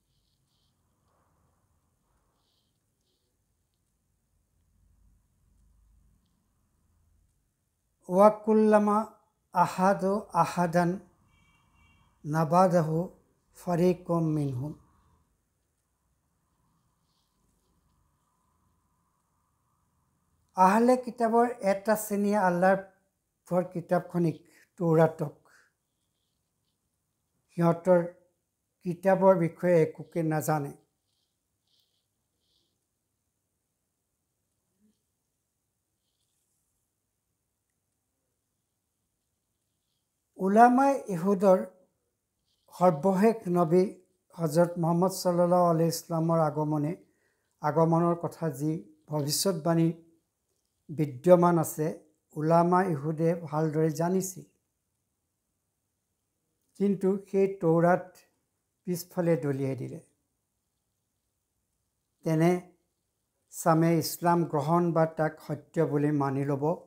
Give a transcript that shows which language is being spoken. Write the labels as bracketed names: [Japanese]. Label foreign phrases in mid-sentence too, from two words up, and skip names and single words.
[Arabic] أوكلما عاهدوا عهدا نبذه فريق منهم [Assamese] আহলে কিতাবৰ এটা শ্ৰেণী আল্লাহৰ কিতাবখনিক তৌৰাতক সিহঁতৰ কিতাবৰ বিষয়ে একোকে নাজানে উলামাই ইহুদৰ সৰ্বশেষ নবী হযৰত মুহাম্মদ সাল্লাল্লাহু আলাইহি ইছলামৰ আগমনৰ কথা যি ভৱিষ্যতবাণী বিদ্যমান আছে উলামা ইহুদে ভালদৰে জানিছিল কিন্তু সেই তৌৰাত পিছফালে দলিয়াই দিলে তেনে সামে ইছলাম গ্ৰহণ বা তাক সত্য বুলি মানি ল'ব